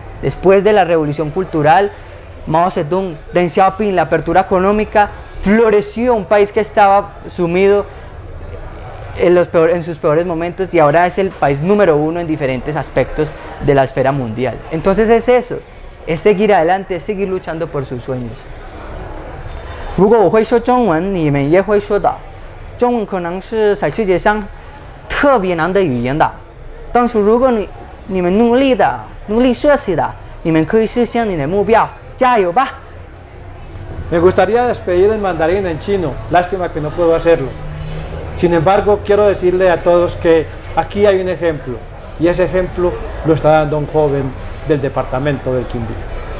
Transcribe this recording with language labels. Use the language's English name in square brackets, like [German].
[Spanish] Después de la revolución cultural, Mao Zedong, Deng Xiaoping, la apertura económica, floreció un país que estaba sumido en sus peores momentos y ahora es el país número 1 en diferentes aspectos de la esfera mundial. Entonces es eso, es seguir adelante, es seguir luchando por sus sueños. [Chinese] 如果我会说中文，你们也会说的。中文可能是在世界上特别难的语言的，但是如果你们努力学习的，你们可以实现你的目标，加油吧！ [Spanish] Me gustaría despedir en mandarín en chino, lástima que no puedo hacerlo. Sin embargo, quiero decirle a todos que aquí hay un ejemplo, y ese ejemplo lo está dando un joven del departamento del Quindío.